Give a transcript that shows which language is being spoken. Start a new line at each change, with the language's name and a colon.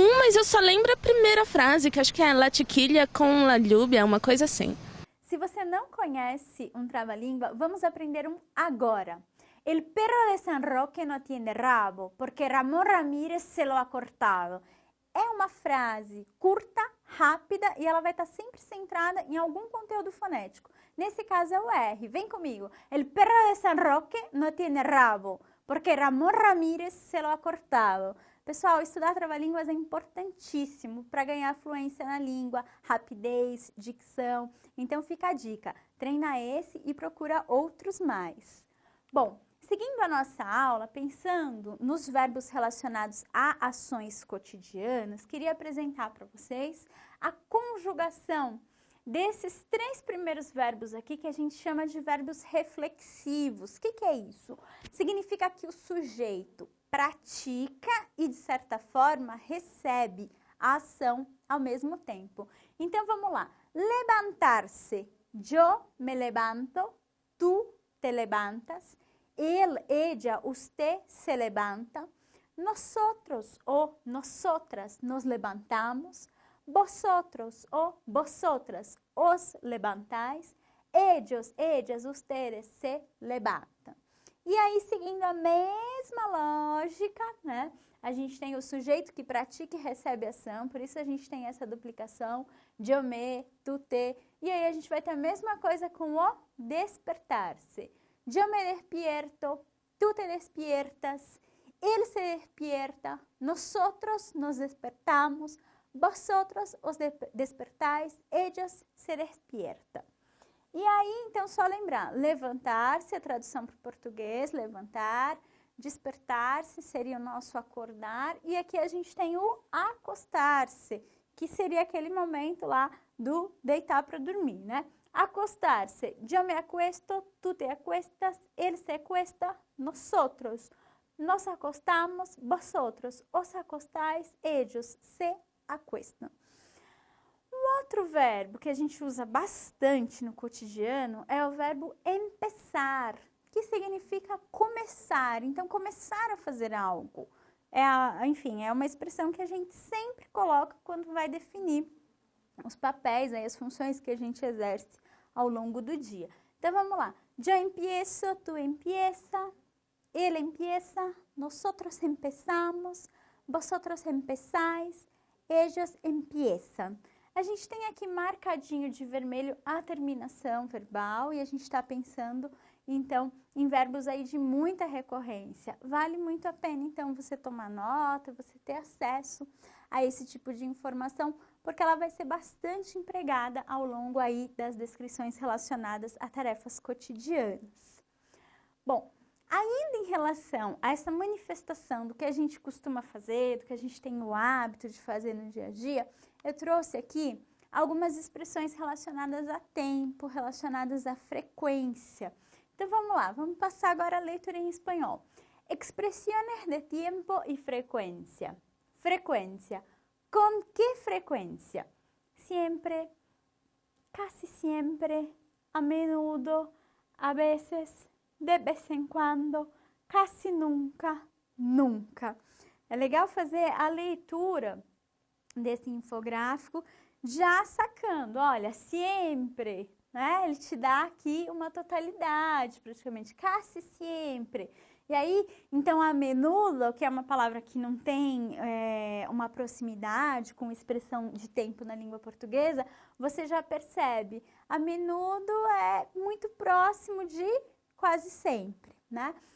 Portuguese: mas eu só lembro a primeira frase, que acho que é
Spanish: la chiquilla con la lluvia,
Portuguese: uma coisa assim. Se você não conhece um trava-língua, vamos aprender um agora.
Spanish: El perro de San Roque no tiene rabo, porque Ramón Ramírez se lo ha cortado.
Portuguese: É uma frase curta, rápida e ela vai estar sempre centrada em algum conteúdo fonético. Nesse caso é o R. Vem comigo.
Spanish: El perro de San Roque no tiene rabo, porque Ramón Ramírez se lo ha cortado.
Portuguese: Pessoal, estudar trava-línguas é importantíssimo para ganhar fluência na língua, rapidez, dicção. Então fica a dica, treina esse e procura outros mais. Bom, seguindo a nossa aula, pensando nos verbos relacionados a ações cotidianas, queria apresentar para vocês a conjugação desses 3 primeiros verbos aqui que a gente chama de verbos reflexivos. O que é isso? Significa que o sujeito pratica e, de certa forma, recebe a ação ao mesmo tempo. Então, vamos lá. Levantar-se.
Spanish: Yo me levanto, tú te levantas, él, ella, usted se levanta, nosotros o nosotras nos levantamos, vosotros o vosotras os levantáis, ellos, ellas, ustedes se levantam.
Portuguese: E aí, seguindo a mesma lógica, né? A gente tem o sujeito que pratica e recebe ação, por isso a gente tem essa duplicação,
Spanish: yo me, tu te.
Portuguese: E aí a gente vai ter a mesma coisa com o despertar-se.
Spanish: Yo me despierto, tú te despiertas, él se despierta, nosotros nos despertamos, vosotros os despertáis, ellos se despiertam.
Portuguese: E aí, então, só lembrar, levantar-se, a tradução para o português, levantar, despertar-se seria o nosso acordar, e aqui a gente tem o acostar-se, que seria aquele momento lá do deitar para dormir, né?
Spanish: Acostar-se, yo me acuesto, tú te acuestas, él se acuesta, nosotros nos acostamos, vosotros os acostáis, ellos se acuestam.
Portuguese: Outro verbo que a gente usa bastante no cotidiano é o verbo empezar, que significa começar. Então, começar a fazer algo. Enfim, é uma expressão que a gente sempre coloca quando vai definir os papéis, as funções que a gente exerce ao longo do dia. Então, vamos lá.
Spanish: Yo empiezo, tú empieza, él empieza, nosotros empezamos, vosotros empezáis, ellos empiezan.
Portuguese: A gente tem aqui marcadinho de vermelho a terminação verbal e a gente está pensando, então, em verbos aí de muita recorrência. Vale muito a pena, então, você tomar nota, você ter acesso a esse tipo de informação, porque ela vai ser bastante empregada ao longo aí das descrições relacionadas a tarefas cotidianas. Bom, ainda em relação a essa manifestação do que a gente costuma fazer, do que a gente tem o hábito de fazer no dia a dia, eu trouxe aqui algumas expressões relacionadas a tempo, relacionadas à frequência. Então, vamos lá, vamos passar agora a leitura em espanhol.
Spanish: Expresiones de tiempo y frecuencia. Frecuencia. ¿Con qué frecuencia? Siempre, casi siempre, a menudo, a veces, de vez en cuando, casi nunca, nunca.
Portuguese: É legal fazer a leitura desse infográfico já sacando, olha, sempre, né? Ele te dá aqui uma totalidade, praticamente, casi sempre. E aí, então, a menudo, que é uma palavra que não tem uma proximidade com expressão de tempo na língua portuguesa, você já percebe, a menudo é muito próximo de quase sempre, né?